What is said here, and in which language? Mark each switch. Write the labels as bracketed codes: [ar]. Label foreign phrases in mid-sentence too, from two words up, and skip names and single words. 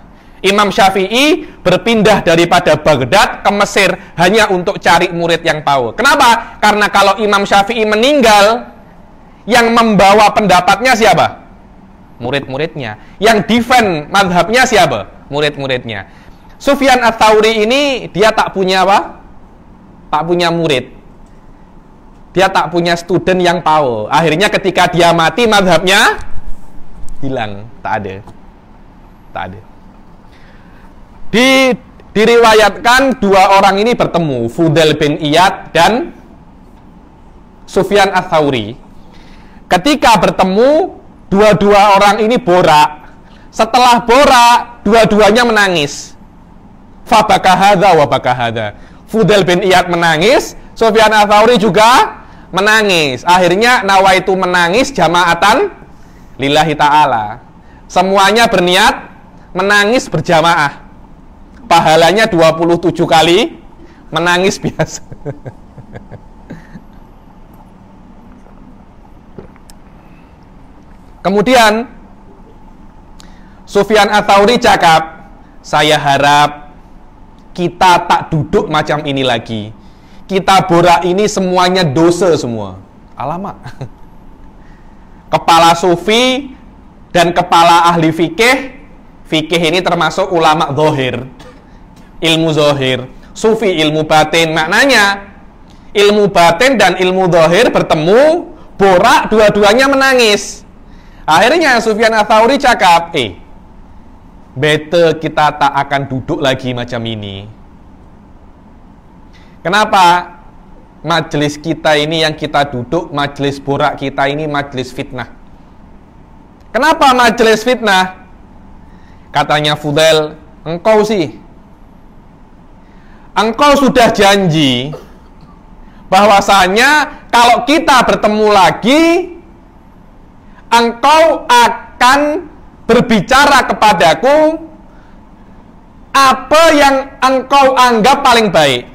[ms] Imam Syafi'i berpindah daripada Baghdad ke Mesir hanya untuk cari murid yang power. Kenapa? Karena kalau Imam Syafi'i meninggal, yang membawa pendapatnya siapa? Murid-muridnya. Yang defend madhabnya siapa? murid-muridnya. Sufyan Ats-Tsauri ini dia tak punya apa? Tak punya murid. Dia tak punya student yang power. Akhirnya ketika dia mati, mazhabnya hilang, tak ada. Tak ada. Diriwayatkan dua orang ini bertemu, Fudail bin Iyad dan Sufyan Ats-Tsauri. Ketika bertemu, dua-dua orang ini borak. Setelah borak, dua-duanya menangis. [ar] فبكى هذا وبكى هذا. [ms] Fudail bin Iyad menangis, Sufyan Ats-Tsauri juga menangis. Akhirnya nawaitu menangis [ar] جماعة لله تعالى. [ms] Semuanya berniat menangis berjamaah. Pahalanya 27 kali menangis biasa. Kemudian Sufyan Ats-Tsauri cakap, saya harap kita tak duduk macam ini lagi. Kita borak ini semuanya dosa semua. Alamak. Kepala sufi dan kepala ahli fikih. Fikih ini termasuk ulama zahir, ilmu zahir. Sufi ilmu batin. Maknanya ilmu batin dan ilmu zahir bertemu, borak, dua-duanya menangis. Akhirnya Sufyan Ats-Tsauri cakap, better kita tak akan duduk lagi macam ini. Kenapa? Majelis kita ini yang kita duduk, majelis borak kita ini majelis fitnah. Kenapa majelis fitnah? Katanya Fudail, engkau sudah janji bahwasanya kalau kita bertemu lagi, engkau akan berbicara kepadaku apa yang engkau anggap paling baik.